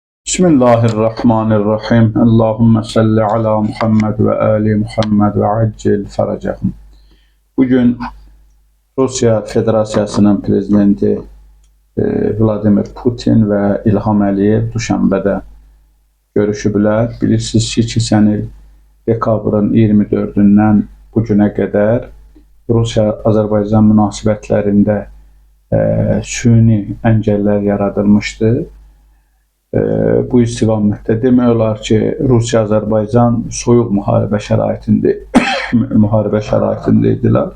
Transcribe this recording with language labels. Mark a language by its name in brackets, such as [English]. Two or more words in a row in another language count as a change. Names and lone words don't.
[Arabic] Bismillahirrahmanirrahim. اللهم صل على محمد وآل محمد وعجل فرجهم. [Azerbaijani] Bugün Rusya Federasiyasının prezidenti Vladimir Putin ve İlham Əliyev Duşanbədə görüşüblər. Bilirsiniz ki, keçən il dekabrın 24-dən bu günə qədər Rusiya-Azərbaycan münasibətlərində süni əngəllər yaradılmışdı. Bu istiqamətdə demək olar ki, Rusiya-Azərbaycan soyuq müharibə şəraitindəydilər.